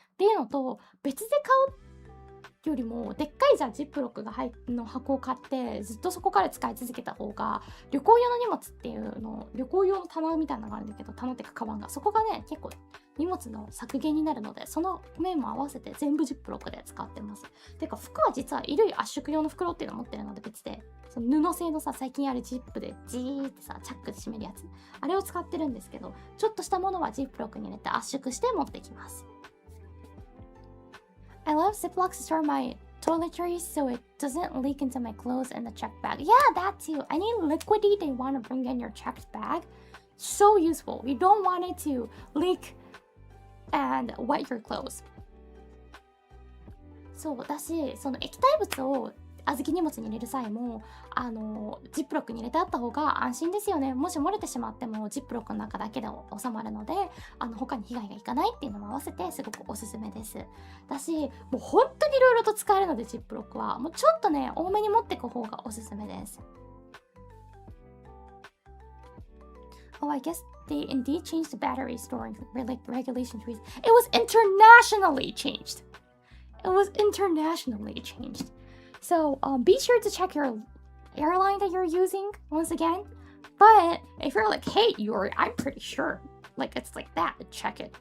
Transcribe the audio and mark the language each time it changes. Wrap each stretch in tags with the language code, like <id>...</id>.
<ja>っていうのと、別で買うよりもでっかいじゃあジップロックがの箱を買ってずっとそこから使い続けた方が、旅行用の荷物っていうの、旅行用の棚みたいなのがあるんだけど、棚っていうかカバンが、そこがね結構荷物の削減になるので、その面も合わせて全部ジップロックで使ってます。てか服は実は衣類圧縮用の袋っていうのを持ってるので別で、その布製のさ、最近あるジップでジーってさチャックで閉めるやつ、あれを使ってるんですけど、ちょっとしたものはジップロックに入れて圧縮して持ってきます。</ja> <en>I love Ziplocs to store my toiletries so it doesn't leak into my clothes in the checked bag. Yeah, that too. Any liquidy they want to bring in your checked bag, so useful. You don't want it to leak and wet your clothes.</en> <ja>そうだし、その液体物を預け荷物に入れる際もジップロックに入れてあった方が安心ですよね。もし漏れてしまってもジップロックの中だけで収まるので、他に被害がいかないっていうのも合わせてすごくおすすめです。だし、もう本当にいろいろと使えるので、ジップロックはもうちょっとね多めに持っていく方がおすすめです。</ja> <en>Oh, I guess they indeed changed the battery storing regulations. It was internationally changed. It was internationally changed. So be sure to check your airline that you're using once again. But if you're like, hey, Iori, I'm pretty sure like it's like that, check it.</en>